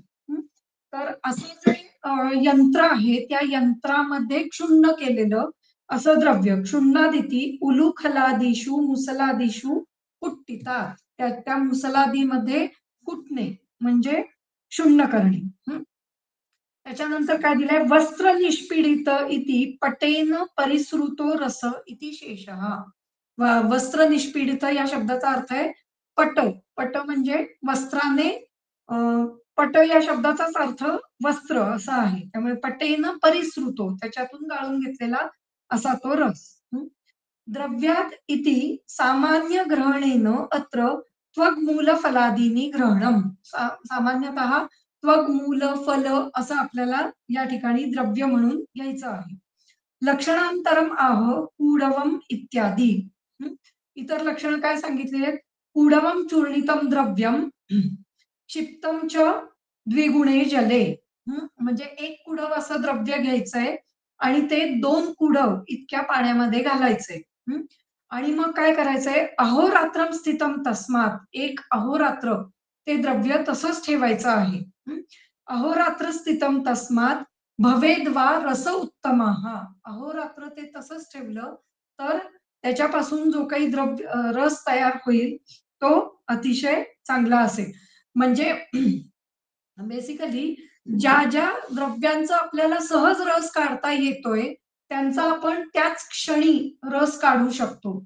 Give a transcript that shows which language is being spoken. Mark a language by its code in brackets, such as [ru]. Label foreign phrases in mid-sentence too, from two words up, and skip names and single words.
[mr] तर असं जे यंत्र आहे त्या यंत्रामध्ये क्षुण्ण केलेलं असं द्रव्य [sa] क्षुण्णादिती उलूखलादिषु मुसलादिषु कुट्टितात. [mr] त्या मुसलादीमध्ये कुटणे म्हणजे क्षुण्ण करणे. त्याच्यानंतर काय दिलंय, [sa] वस्त्र निष्पीडित इति पटेन परिसृतो रस इति शेषः. वस्त्र निष्पीडित [mr] या शब्दाचा अर्थ आहे पट. पट म्हणजे वस्त्राने पट या शब्दाचाच अर्थ वस्त्र असा आहे. त्यामुळे [sa] पटेन परिसृतो [mr] त्याच्यातून गाळून घेतलेला असा तो रस. [sa] द्रव्यात इति सामान्य ग्रहणेन अत्र त्वग्मूल फलादीनी ग्रहणम. [mr] सामान्यतः त्वग मूल फल असं आपल्याला या ठिकाणी द्रव्य म्हणून घ्यायचं आहे. [sa] लक्षणांतरम आह कूडवम इत्यादी. [mr] इतर लक्षण काय सांगितली आहेत, [sa] कूडवम चूर्णितम द्रव्यम क्षिप्तम च द्विगुणे जले. [mr] म्हणजे एक कुडव असं द्रव्य घ्यायचंय आणि ते 2 कुडव इतक्या पाण्यामध्ये घालायचंय. आणि मग काय करायचंय, [sa] अहोरात्रम स्थितम तस्मात. [mr] एक अहोरात्र ते द्रव्य तसंच ठेवायचं आहे. [sa] अहोरात्र स्थितम तस्मात भवेद्वा रस उत्तमः. [mr] अहोरात्र ते तसंच ठेवलं तर त्याच्यापासून जो काही रस तयार होईल तो अतिशय चांगला असेल. म्हणजे बेसिकली ज्या ज्या द्रव्यांचा आपल्याला सहज रस काढता येतोय, त्यांचा आपण त्याच क्षणी रस काढू शकतो.